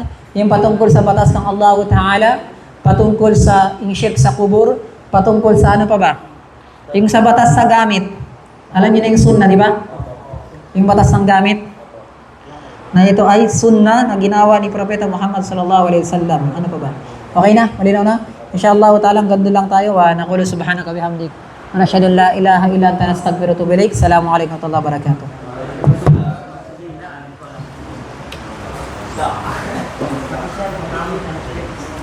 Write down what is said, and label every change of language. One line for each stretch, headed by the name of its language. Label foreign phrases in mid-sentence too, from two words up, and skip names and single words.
Filipino: Yung patungkol sa batas ng Allah Ta'ala, patungkol sa inshirk sa kubur, patungkol sa ano pa ba? Yung sa batas sa gamit. Alam niyo na yung sunnah, di ba? Yung batas ng gamit. Na ito ay sunnah na ginawa ni Propeta Muhammad
Arabic: صلى الله عليه وسلم.
Filipino: Ano pa ba? Okay na? Malinaw na?
Arabic: إن شاء الله تعالى,
Filipino: ganda lang tayo.
Arabic: نقول سبحانك بحمدك. ونشهد أن لا إله إلا أنت نستغفرك وأتوب إليك. السلام عليكم ورحمة الله وبركاته.